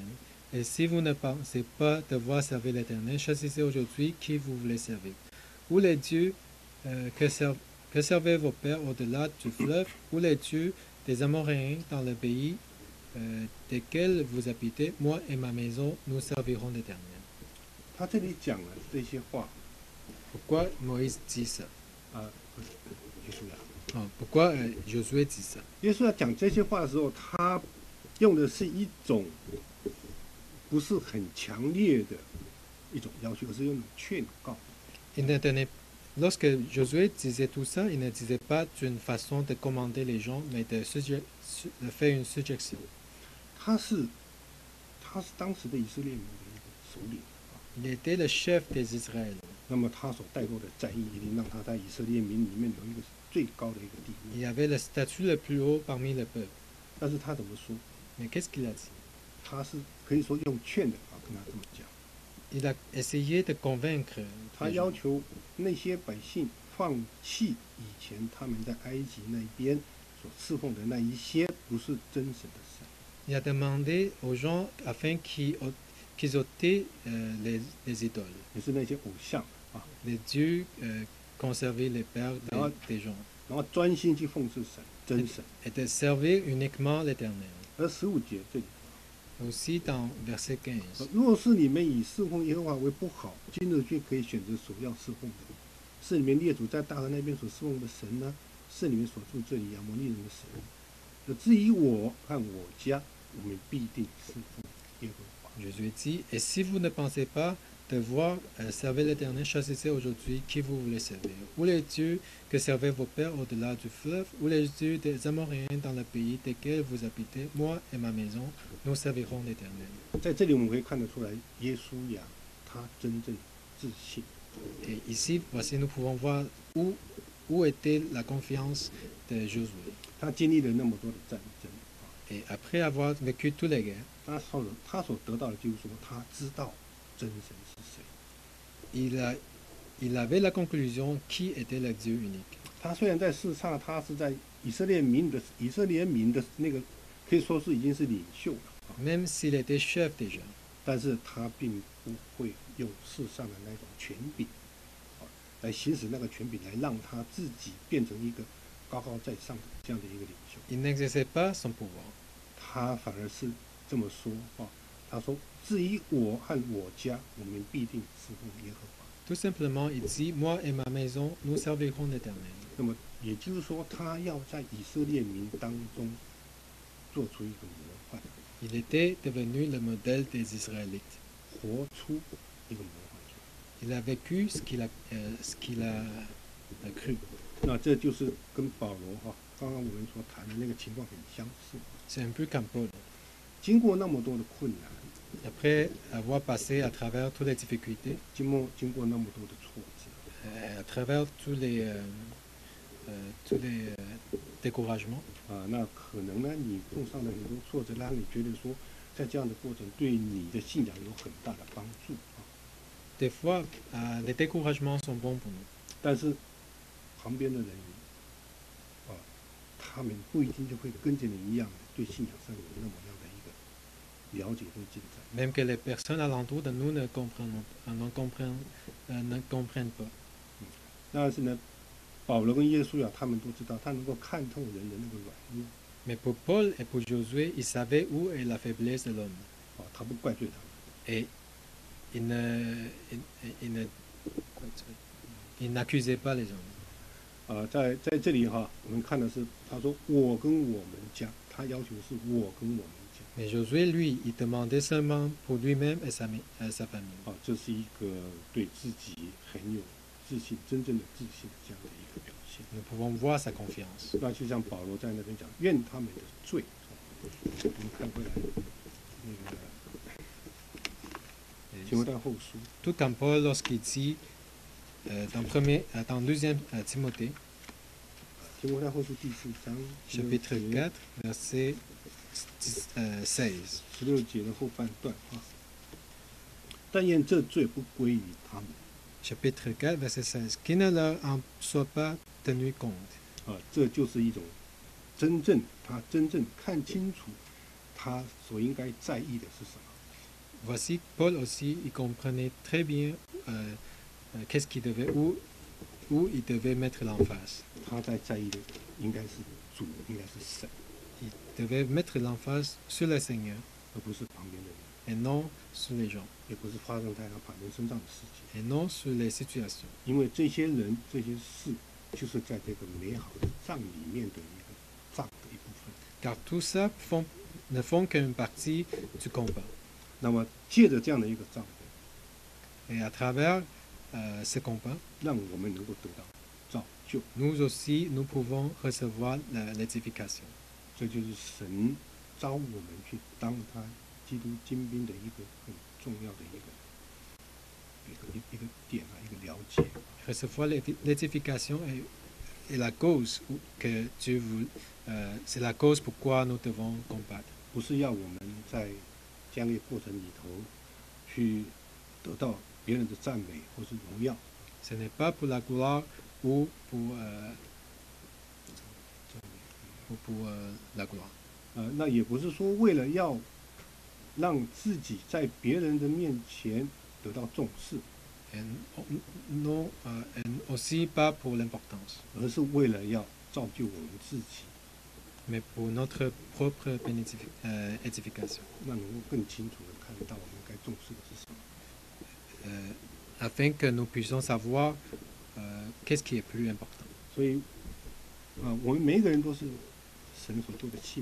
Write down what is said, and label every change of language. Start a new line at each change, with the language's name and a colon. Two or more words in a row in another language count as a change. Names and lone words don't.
French: Et si vous ne pensez pas devoir servir l'Éternel, choisissez aujourd'hui qui vous voulez servir. Ou les dieux que servaient vos pères au-delà du fleuve, ou les dieux des Amoréens dans le pays desquels vous habitez, moi et ma maison, nous servirons l'Éternel.
Chinese: 他这里讲了这些话
French: Pourquoi Moïse dit ça?
Chinese: 啊，约书亚，
French: Pourquoi Josué dit ça?
Chinese: 约书亚讲这些话的时候，他用的是一种不是很强烈的一种要求，而是用劝告。
French: Lorsque Josué disait tout ça, il ne disait pas d'une façon de commander les gens, mais de faire une suggestion.
Chinese: 他是当时的以色列民的一个首领，
French: Il était le chef des Israéliens.
Chinese: 那么他所带过的战役一定让他在以色列民里面有一个最高的一个地位。
French: Il avait le statut le plus haut parmi le peuple.
Chinese: 但是他怎么说？
French: Mais qu'est-ce qu'il a dit?
Chinese: 他是可以说用劝的啊，跟他这么讲。
French: Il a essayé de convaincre
Chinese: 他
French: les
Chinese: 要
French: gens.
Chinese: 求那些百姓放弃以前他们在埃及那边所侍奉的那一些不是真神的神。
French: Il a demandé aux gens afin qu'ils ôtaient les idoles,
Chinese: 也是那些偶像啊，
French: les dieux conservés les pères Ah. des gens,
Chinese: 然后专心去奉侍神真神。
French: et de servir uniquement l'Éternel.
Chinese: 而15节这里，
French: Aussi dans verset 15.
Chinese: 若是你们以侍奉耶和华为不好，今日却可以选择所要侍奉的，是你们列祖在大河那边所侍奉的神呢，是你们所住这里亚摩利人的神。至于我和我家，我们必定侍奉耶和华。
French: Jésus dit, et si vous ne pensez pas devoir servir l'Éternel, choisissez aujourd'hui qui vous voulez servir. Ou les dieux que servaient vos pères au-delà du fleuve, ou les dieux des Amoréens dans le pays desquels vous habitez, moi et ma maison, nous servirons l'Éternel.
Chinese: 在这里我们可以看得出来，耶稣亚他真正自信。
French: Et ici, voici, nous pouvons voir où était la confiance de Josué.
Chinese: 他经历了那么多的战争，
French: Et après avoir vécu toutes les guerres,
Chinese: 他所得到的就是说，他知道真神是谁。
French: il avait la conclusion qui était le Dieu unique.
Chinese: 他虽然在世上，他是在以色列民的那个可以说是已经是领袖了啊，
French: Même s'il était chef déjà,
Chinese: 但是他并不会用世上的那种权柄，啊，来行使那个权柄，来让他自己变成一个高高在上的这样的一个领袖。
French: il n'exerçait pas son pouvoir.
Chinese: 他反而是这么说啊，他说：“至于我和我家，我们必定侍奉耶和华。”
French: Tout simplement, il dit, moi et ma maison, nous servirons l'Éternel.
Chinese: 那么也就是说，他要在以色列民当中做出一个模范，
French: Il était devenu le modèle des Israélites.
Chinese: 活出一个模范出来。
French: Il a vécu ce qu'il a cru.
Chinese: 那这就是跟保罗刚刚我们所谈的那个情况很相似。
French: C'est un peu comme Paul.
Chinese: 经过那么多的困难，
French: Après avoir passé à travers toutes les difficultés,
Chinese: 经过那么多的挫折，
French: à travers tous les découragements,
Chinese: 那可能呢，你碰上了很多挫折，让你觉得说，在这样的过程对你的信仰有很大的帮助啊。
French: des fois, les découragements sont bons pour nous.
Chinese: 但是旁边的人他们不一定就会跟着你一样，对信仰上有那么样的一个了解跟进展。
French: Même que les personnes alentour de nous ne comprennent pas.
Chinese: 但是呢，保罗跟耶稣呀，他们都知道，他能够看透人的那个软弱，
French: Mais pour Paul et pour Josué, ils savaient où est la faiblesse de l'homme.
Chinese: 他不怪罪他们。
French: Et ils n'accusaient pas les hommes.
Chinese: 在这里哈，我们看的是他说我跟我们家，他要求是我跟我们家。
French: Mais Josué, lui, il demandait seulement pour lui-même et sa famille.
Chinese: 这是一个对自己很有自信、真正的自信这样的一个表现。
French: Nous pouvons voir sa confiance.
Chinese: 那就像保罗在那边讲，愿他们的罪，我们看回来那个提摩太后书，
French: Tout comme Paul lorsqu'il dit dans 2 Timothée,
Chinese: 提摩太后书第4章
French: chapitre 4, verset 16.
Chinese: 16 节的后半段啊。但愿这罪不归于他们。
French: Chapitre 4, verset 16. Qui ne leur en soit pas tenu compte.
Chinese: 这就是一种真正看清楚他所应该在意的是什么。
French: Voici Paul aussi, il comprenait très bien qu'est-ce qu'il devait, où il devait mettre l'emphase.
Chinese: 他在意的应该是主，应该是神，
French: Il devait mettre l'emphase sur le Seigneur
Chinese: 而不是旁边的人，
French: et non sur les gens,
Chinese: 也不是发生在他旁边身上的事情。
French: et non sur les situations.
Chinese: 因为这些人、这些事，就是在这个美好的葬里面的一个葬的一部分。
French: Car tout ça ne font qu'une partie du combat.
Chinese: 那么借着这样的一个葬，
French: Et à travers ce combat,
Chinese: 让我们能够得到造就，
French: nous aussi, nous pouvons recevoir l'édification.
Chinese: 这就是神召我们去当他基督精兵的一个很重要的一个点啊，一个了解。
French: Recevoir l'édification est la cause que Dieu c'est la cause pourquoi nous devons combattre.
Chinese: 不是要我们在将来过程里头去得到别人的赞美或是荣耀，
French: Ce n'est pas pour la gloire ou pour la gloire.
Chinese: 那也不是说为了要让自己在别人的面前得到重视，
French: Et non, et aussi pas pour l'importance,
Chinese: 而是为了要造就我们自己，
French: mais pour notre propre édification,
Chinese: 那能够更清楚的看到我们该重视的是什么。
French: afin que nous puissions savoir qu'est-ce qui est plus important.
Chinese: 所以，我们每一个人都是神所做的器皿，